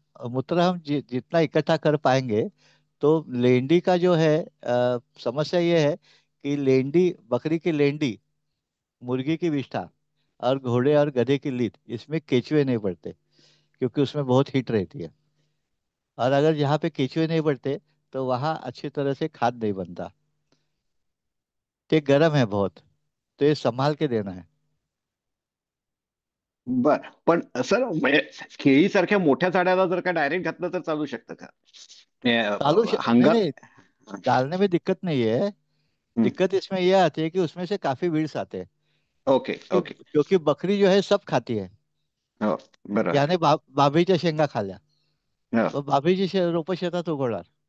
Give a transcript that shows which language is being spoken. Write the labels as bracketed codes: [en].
[hi] मूत्र हम जितना इकट्ठा कर पाएंगे. तो लेंडी का जो है समस्या ये है कि लेंडी, बकरी की लेंडी, मुर्गी की विष्ठा और घोड़े और गधे की लीद, इसमें केचुए नहीं बढ़ते, क्योंकि उसमें बहुत हीट रहती है. और अगर यहाँ पे केचुए नहीं बढ़ते तो वहाँ अच्छी तरह से खाद नहीं बनता. ते गर्म है बहुत, तो ये संभाल के देना है. [mr] बर, पण सर केळीसारख्या मोठ्या झाडाला जर का डायरेक्ट घातलं तर चालू शकतं का? [hi] नहीं [mr] हंगाम. [hi] नहीं, डालने में दिक्कत नहीं है. दिक्कत इसमें यह आती है कि उसमें से काफी वीड्स आते हैं. [en] Okay okay. [hi] क्योंकि बकरी जो है सब खाती है. [mr] हो, बरोबर. याने बाभळीच्या शेंगा खाल्ल्या, हो मग बाभळीची रोपं शेतात उगवणार.